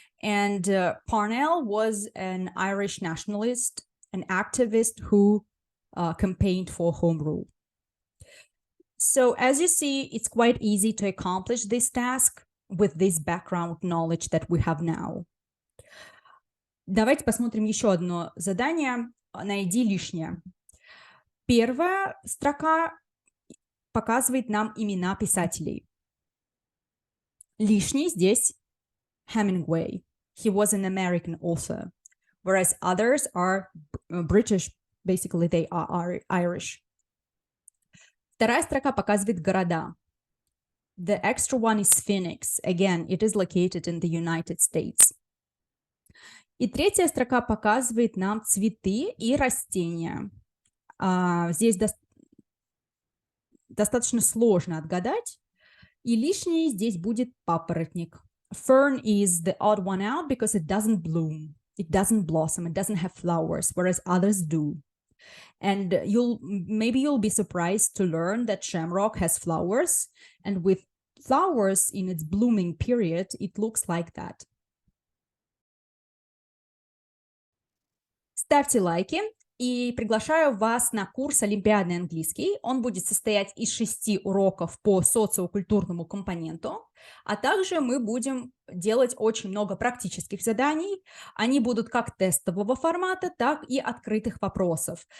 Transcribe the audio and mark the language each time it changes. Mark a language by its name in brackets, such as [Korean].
[English] And Parnell was an Irish nationalist, an activist who campaigned for home rule. So as you see, it's quite easy to accomplish this task with this background knowledge that we have now. [Russian] Давайте посмотрим еще одно задание. Найди лишнее. Первая строка показывает нам имена писателей. Лишний здесь Hemingway. [English] He was an American author, whereas others are British. Basically, they are Irish. [Russian] Вторая строка показывает города. [English] The extra one is Phoenix. Again, it is located in the United States. [Russian] И третья строка показывает нам цветы и растения. Здесь достаточно сложно отгадать, и лишний здесь будет папоротник. [English] Fern is the odd one out because it doesn't bloom, it doesn't blossom, it doesn't have flowers, whereas others do. And maybe you'll be surprised to learn that shamrock has flowers, and with flowers in its blooming period, it looks like that. [Russian] Ставьте лайки и приглашаю вас на курс «Олимпиадный английский». Он будет состоять из 6 уроков по социо-культурному компоненту, а также мы будем делать очень много практических заданий. Они будут как тестового формата, так и открытых вопросов.